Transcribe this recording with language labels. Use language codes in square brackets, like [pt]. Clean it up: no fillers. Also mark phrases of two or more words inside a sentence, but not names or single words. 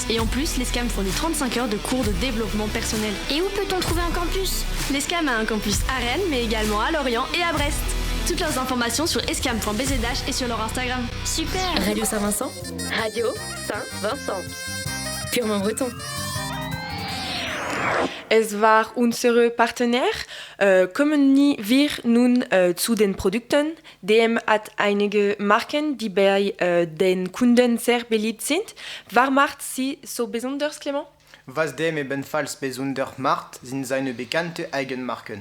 [fr] Et en plus, l'ESCAM fournit 35 heures de cours de développement personnel. Et où peut-on trouver un campus? L'ESCAM a un campus à Rennes, mais également à Lorient et à Brest. Toutes leurs informations sur escam.bzh et sur leur Instagram. Super! Radio Saint-Vincent. Radio Saint-Vincent. Purement breton. [de] Es war unser Partner. Kommen wir nun zu den Produkten. DM hat einige Marken, die bei den Kunden sehr beliebt sind. Was macht sie so besonders, Clément? Was DM ebenfalls besonders macht, sind seine bekannten Eigenmarken.